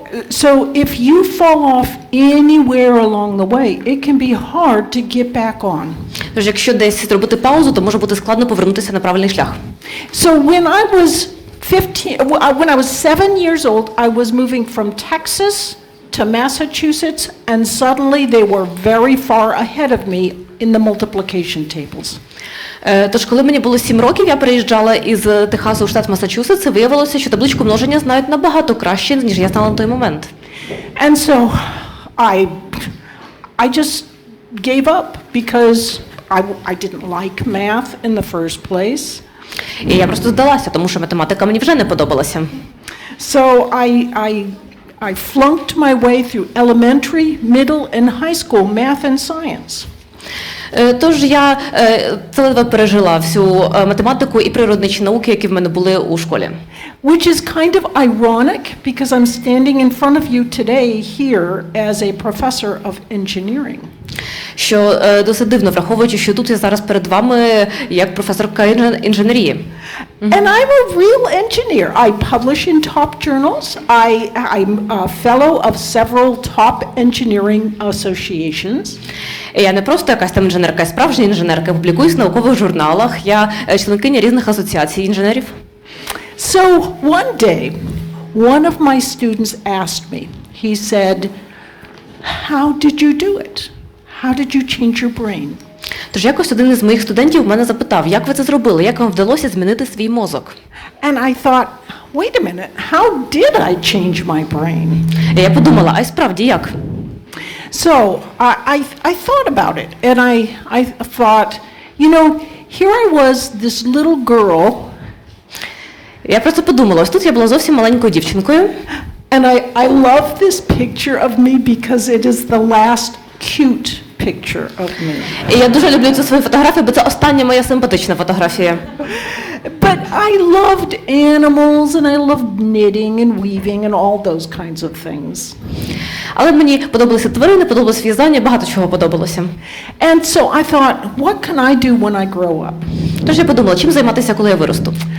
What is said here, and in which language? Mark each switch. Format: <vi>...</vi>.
<en>So if you fall off anywhere along the way, it can be hard to get back on.</en> <uk>Тож якщо десь зробити паузу, то може бути складно повернутися на правильний шлях.</uk> <en>So when I was 7 years old, I was moving from Texas to Massachusetts, and suddenly they were very far ahead of me in the multiplication tables.</en> <uk>Тож, коли мені було 7 років, я переїжджала із Техасу у штат Масачусетс, і виявилося, що табличку множення знають набагато краще, ніж я знала на той момент.</uk> <en>And so I just gave up because I didn't like math in the first place.</en> <uk>І я просто здалася, тому що математика мені вже не подобалася.</uk> <en>So I flunked my way through elementary, middle and high school math and science.</en> <uk>Тож я це ледве пережила всю математику і природничі науки, які в мене були у школі.</uk> <en>Which is kind of ironic because I'm standing in front of you today here as a professor of engineering.</en> <uk>Що досить дивно, враховуючи, що тут я зараз перед вами як професорка інженерії.</uk> <en>And I'm a real engineer. I publish in top journals. I'm a fellow of several top engineering associations.</en> <uk>Я не просто якась там інженерка, я справжня інженерка, публікуюсь в наукових журналах, я членкиня різних асоціацій інженерів.</uk> <en>So one day, one of my students asked me, he said, how did you do it? How did you change your brain?</en> <uk>Тож якось один із моїх студентів мене запитав, як ви це зробили, як вам вдалося змінити свій мозок?</uk> <en>And I thought, wait a minute, how did I change my brain?</en> <uk>І я подумала, а й справді як?</uk> <en>So I thought about it, and I thought, you know, here I was, this little girl.</en> <uk>Я просто подумала, ось тут я була зовсім маленькою дівчинкою.</uk> <en>And I love this picture of me because it is the last cute picture of me.</en> <uk>І я дуже люблю цю свою фотографію, бо це остання моя симпатична фотографія.</uk> <en>But I loved animals and I loved knitting and weaving and all those kinds of things.</en> <uk>Але мені подобалися тварини, подобалося в'язання, багато чого подобалося.</uk> <en>And so I thought, what can I do when I grow up?</en> <uk>Тож я подумала, чим займатися, коли я виросту.</uk>